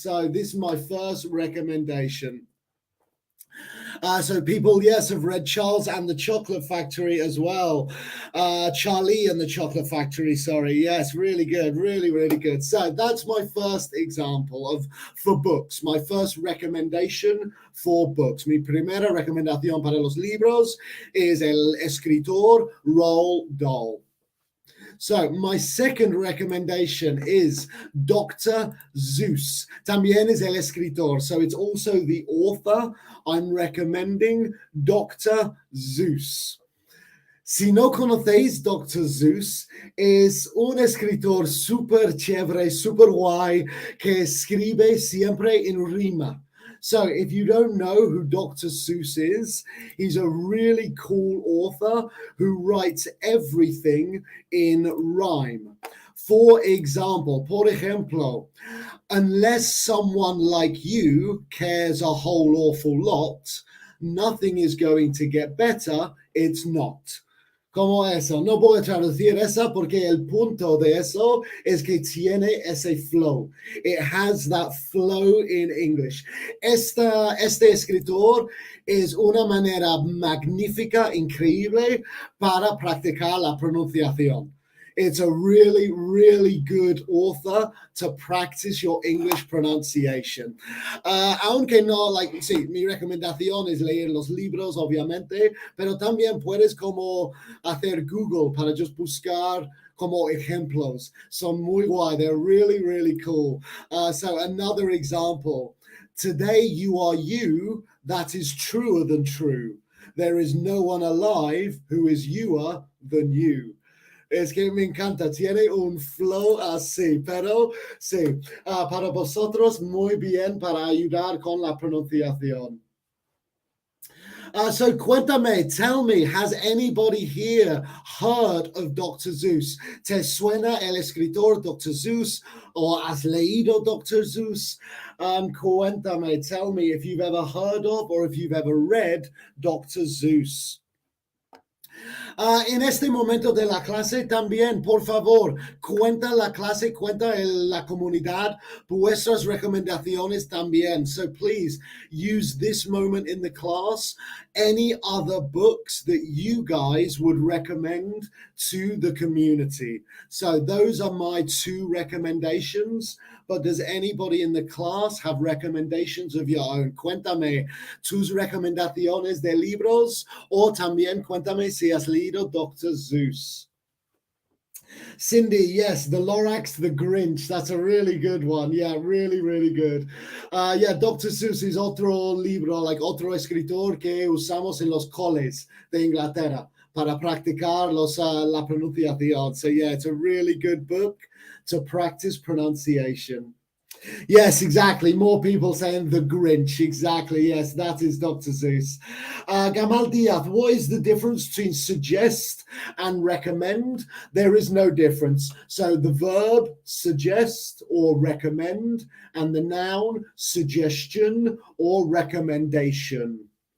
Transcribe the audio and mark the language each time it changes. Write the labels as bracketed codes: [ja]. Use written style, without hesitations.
[en] So this is my first recommendation. So people, yes, have read Charles and the Chocolate Factory as well. Charlie and the Chocolate Factory, sorry. Yes, really good, really good. So that's my first example for books, my first recommendation for books. [es] Mi primera recomendación para los libros es el escritor Roald Dahl. [en] So my second recommendation is Dr. Seuss. [es] También es el escritor, [en] so it's also the author. I'm recommending Dr. Seuss. [es] Si no conocéis Dr. Seuss, es un escritor súper chévere, súper guay, que escribe siempre en rima. [en] So if you don't know who Dr. Seuss is, he's a really cool author who writes everything in rhyme. For example, [es] por ejemplo, [en] unless someone like you cares a whole awful lot, nothing is going to get better. It's not. [es] Como eso, no voy a traducir esa porque el punto de eso es que tiene ese flow. [en] It has that flow in English. [es] Este escritor es una manera magnífica, increíble para practicar la pronunciación. [en] It's a really good author to practice your English pronunciation. [es] Aunque no, sí, mi recomendación es leer los libros, obviamente, pero también puedes como hacer Google para just buscar como ejemplos. Son muy guay. [en] They're really cool. So another example. Today you are you. That is truer than true. There is no one alive who is youer than you. [es] Es que me encanta, tiene un flow así, pero sí, para vosotros muy bien para ayudar con la pronunciación. [en] So [es] cuéntame, [en] tell me, has anybody here heard of Dr. [es] Seuss? ¿Te suena el escritor Dr. Seuss? Or has leído Dr. Seuss? Cuéntame, [en] tell me if you've ever heard of or if you've ever read Dr. Seuss. [es] En este momento de la clase también, por favor, cuenta la clase, cuenta la comunidad, vuestras recomendaciones también. [en] So please use this moment in the class, any other books that you guys would recommend to the community. So those are my two recommendations. But does anybody in the class have recommendations of your own? [es] Cuéntame tus recomendaciones de libros o también cuéntame si has leído Dr. Seuss. [en] Cindy, yes, the Lorax, the Grinch. That's a really good one. Yeah, really, really good. Yeah, Dr. [es] Seuss is otro libro, like otro escritor que usamos en los coles de Inglaterra para practicar la pronunciación. [en] So yeah, it's a really good book to practice pronunciation. Yes, exactly. More people saying the Grinch. Exactly. Yes, that is Dr. Seuss. Gamal Diaz, what is the difference between suggest and recommend? There is no difference. So the verb suggest or recommend, and the noun suggestion or recommendation.